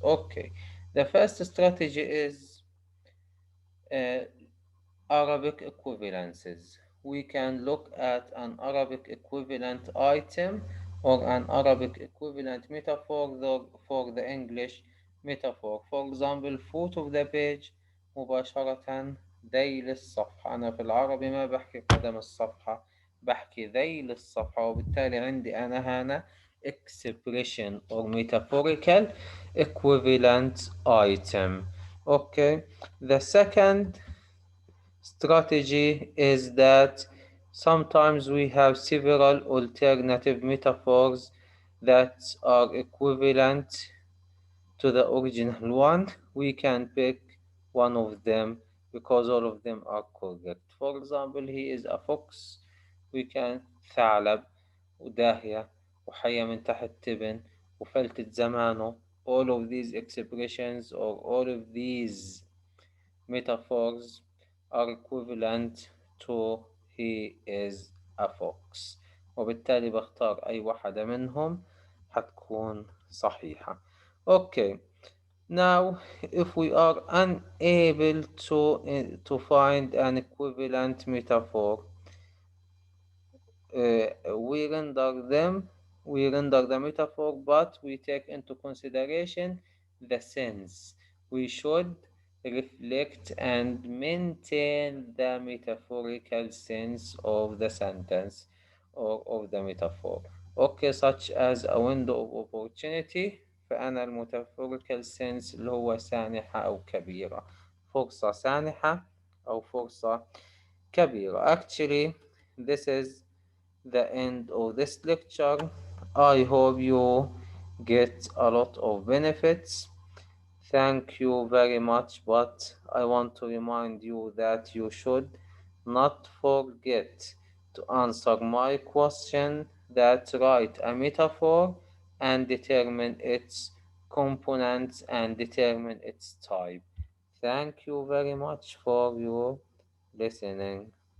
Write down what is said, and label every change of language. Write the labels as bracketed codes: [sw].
[en] Okay, the first strategy is uh, Arabic equivalences. We can look at an Arabic equivalent item or an Arabic equivalent metaphor for the English metaphor. For example, foot of the page [ar] مباشرة ذيل الصفحة. أنا في العربي ما بحكي قدم الصفحة، بحكي ذيل الصفحة، وبالتالي عندي أنا هنا [en] expression or metaphorical equivalent item. Okay, the second strategy is that sometimes we have several alternative metaphors that are equivalent to the original one. We can pick one of them because all of them are correct. For example, he is a fox. We can [ar] ثعلب وداهية وحية من تحت تبن وفلتة زمانه. [en] All of these expressions or all of these metaphors are equivalent to he is a fox. [ar] وبالتالي بختار أي واحدة منهم حتكون صحيحة. [en] Okay, now if we are unable to find an equivalent metaphor, we render them, we render the metaphor, but we take into consideration the sense. We should reflect and maintain the metaphorical sense of the sentence or of the metaphor. Okay, such as a window of opportunity. [ar] فأنا المetaphorical sense اللي هو سانحة أو كبيرة، فرصة سانحة أو فرصة كبيرة. [en] Actually, this is the end of this lecture. I hope you get a lot of benefits. Thank you very much, but I want to remind you that you should not forget to answer my question that write a metaphor and determine its components and determine its type. Thank you very much for your listening.